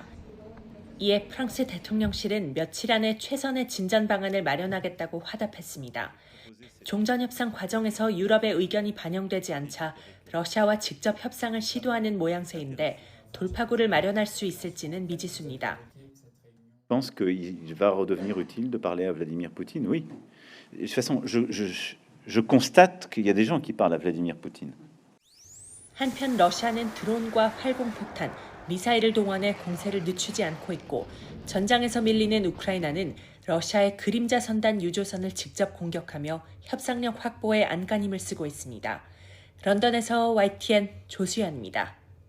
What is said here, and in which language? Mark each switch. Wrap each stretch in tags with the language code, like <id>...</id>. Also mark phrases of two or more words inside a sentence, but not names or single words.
<ko>이에 프랑스 대통령실은 며칠 안에 최선의 진전 방안을 마련하겠다고 화답했습니다. 종전협상 과정에서 유럽의 의견이 반영되지 않자 러시아와 직접 협상을 시도하는 모양새인데 돌파구를 마련할 수 있을지는 미지수입니다.</ko> <fr>Je pense qu'il va redevenir utile de parler à Vladimir Poutine, oui. De toute façon, je constate qu'il y a des gens qui parlent à Vladimir Poutine.</fr> <ko>한편 러시아는 드론과 활공포탄, 미사일을 동원해 공세를 늦추지 않고 있고 전장에서 밀리는 우크라이나는 러시아의 그림자 선단 유조선을 직접 공격하며 협상력 확보에 안간힘을 쓰고 있습니다. 런던에서 YTN 조수연입니다.</ko>